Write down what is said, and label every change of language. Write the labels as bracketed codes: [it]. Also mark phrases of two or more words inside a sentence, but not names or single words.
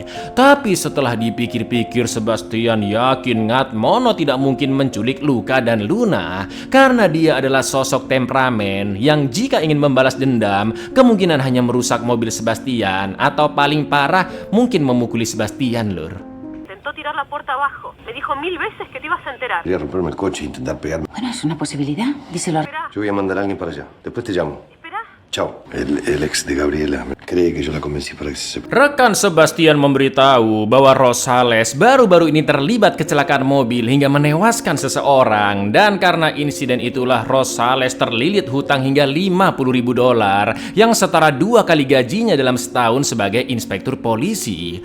[id] Tapi setelah dipikir-pikir Sebastian yakin Ngatmono tidak mungkin menculik Luca dan Luna karena dia adalah sosok temperamen yang jika ingin membalas dendam kemungkinan hanya merusak mobil Sebastian atau paling parah mungkin memukuli Sebastian, Lur. [es] Intentó tirar la puerta abajo. Me dijo 1000 veces que te ibas a enterar. Quería romperme el coche e intentar pegarme. Bueno, es una posibilidad. Díselo a... Yo voy a mandar a alguien para allá. Después te llamo. Espera. Chao. El ex de Gabriela cree que yo la convencí para que se separe. [id] Rekan Sebastian memberitahu bahwa Rosales baru-baru ini terlibat kecelakaan mobil hingga menewaskan seseorang, dan karena insiden itulah Rosales terlilit hutang hingga $50.000 yang setara 2 kali gajinya dalam setahun sebagai inspektur polisi.